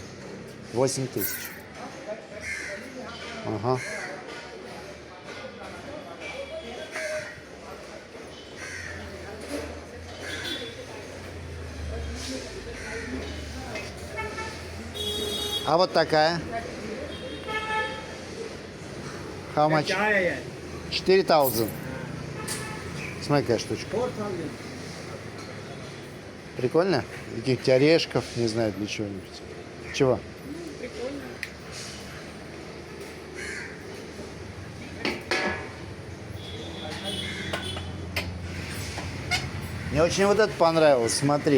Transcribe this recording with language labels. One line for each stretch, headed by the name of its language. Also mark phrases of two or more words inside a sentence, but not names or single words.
Russian: 8000. Ага. А вот такая?
English: How much?
Hindi: क्या है ये 4000.
Russian: Смотри, какая штучка. 4,000. Прикольно? Каких-то орешков, не знаю, для чего-нибудь. Чего? Прикольно. Мне очень вот это понравилось, смотри.